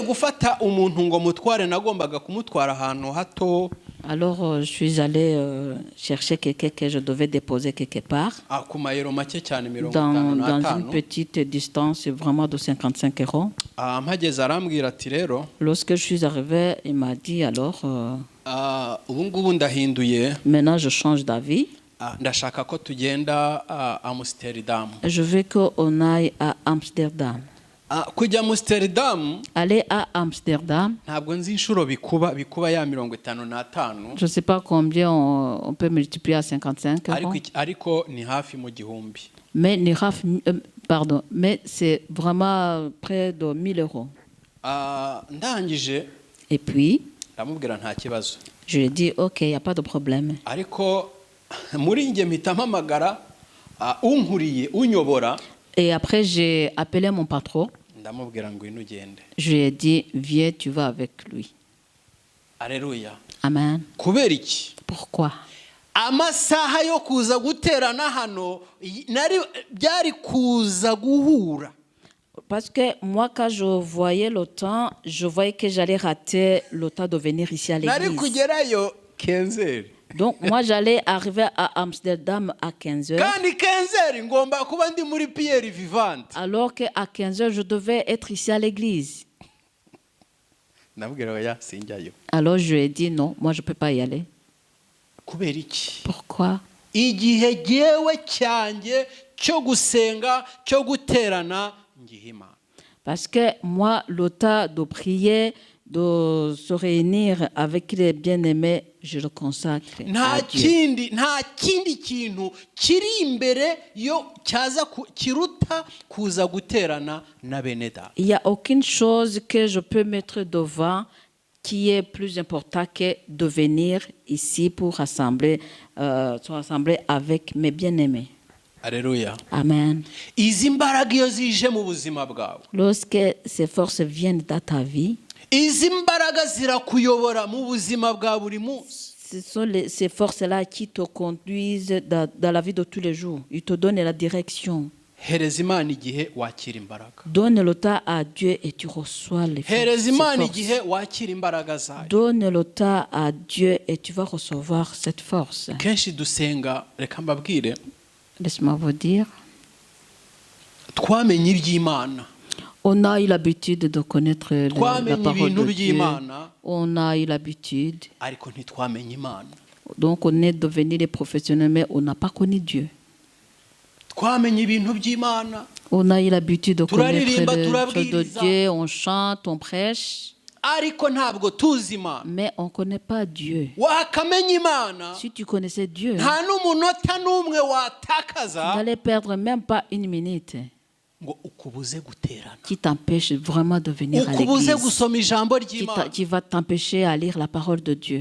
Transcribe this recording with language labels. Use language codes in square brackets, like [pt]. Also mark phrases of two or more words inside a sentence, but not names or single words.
[fr] Alors je suis allé chercher quelqu'un que je devais déposer quelque part dans une petite distance vraiment de 55 €. Lorsque je suis arrivé, il m'a dit alors maintenant je change d'avis. [rw] ndashaka ko tugenda Amsterdam. [fr] Je veux qu'on aille à Amsterdam. [rw] Kujya Amsterdam, [fr] Aller à Amsterdam, [rw] ntabwo nzi inshuro bikuba ya 55. [fr] je ne sais pas combien on peut multiplier à 55 euros. [rw] Ariko ni hafi mu gihumbi. [fr] Mais, mais c'est vraiment près de 1000 euros. [rw] Ndangije [fr] Et puis, [rw] ndamubwira nta kibazo. [fr] je lui ai dit, ok, il n'y a pas de problème. [rw] Ariko muri nge mpita mpamagara unkuriye unyobora. [fr] Et après, j'ai appelé mon patron. [rw] Ndamubwira ngo ino ugende. [fr] Je lui ai dit, viens, tu vas avec lui. Alléluia. Amen. [rw] Kubera iki? [fr] Pourquoi? [rw] Amasaha yo kuza guterana hano byari kuza guhura. [fr] Parce que moi, quand je voyais le temps, je voyais que j'allais rater le temps de venir ici à [rw] Nari [fr] l'église. [rw] kugerayo 15h. [fr] Donc, moi, j'allais arriver à Amsterdam à 15h. [rw] Kandi 15h ngomba kuba ndi muri Pierre Vivante. [fr] Alors qu'à 15h, je devais être ici à l'église. [rw] Ndamubwira oya sinjyayo. [fr] Alors, je lui ai dit, non, moi, je ne peux pas y aller. [rw] Kubera iki? [fr] Pourquoi? [rw] Igihe jewe cyanjye cyo gusenga cyo guterana ngihima. [fr] Parce que moi, le temps de prier, de se réunir avec les bien-aimés, je le consacre à Dieu. [rw] Nta kindi kintu kiri imbere yo cyaza kiruta kuza guterana na bene data. [fr] Il n'y a aucune chose que je peux mettre devant qui est plus important que de venir ici pour se rassembler avec mes bien-aimés. Alléluia. Amen. [rw] Izi mbaraga iyo zije mu buzima bwawe. [fr] Lorsque ces forces viennent dans ta vie, [rw] izi mbaraga zirakuyobora mu buzima bwa buri munsi. [fr] ce sont ces forces-là qui te conduisent dans la vie de tous les jours. Ils te donnent la direction. [rw] Hereza Imana igihe wakira imbaraga. [fr] Donne le temps à Dieu et tu reçois les forces. [rw] Hereza Imana igihe wakira imbaraga zayo. [fr] Donne le temps à Dieu et tu vas recevoir cette force. [rw] Kenshi dusenga, reka mbabwire, [fr] Laisse-moi vous dire, [rw] twamenye iby'Imana. [fr] on a eu l'habitude de connaître la [rw] Twamenye [fr] parole [rw] ibintu [fr] de Dieu. [rw] by'Imana, [fr] On a eu l'habitude. [rw] ariko ntitwamenye Imana. [fr] Donc on est devenu des professionnels, mais on n'a pas connu Dieu. [rw] Twamenye ibintu by'Imana, [fr] On a eu l'habitude de connaître [rw] turaririmba, [fr] les choses de [rw] turabwiriza, [fr] Dieu, on chante, on prêche, [rw] ariko ntabwo tuzi Imana. [fr] mais on ne connaît pas Dieu. [rw] Wakamenya Imana, [fr] Si tu connaissais Dieu, [rw] nta n'umunota n'umwe [fr] tu [rw] watakaza [fr] n'allais perdre même pas une minute [rw] ngo ukubuze guterana, [fr] qui t'empêche vraiment de venir à [rw] ukubuze [fr] l'église, [rw] gusoma ijambo ry'Imana. [fr] qui va t'empêcher à lire la parole de Dieu.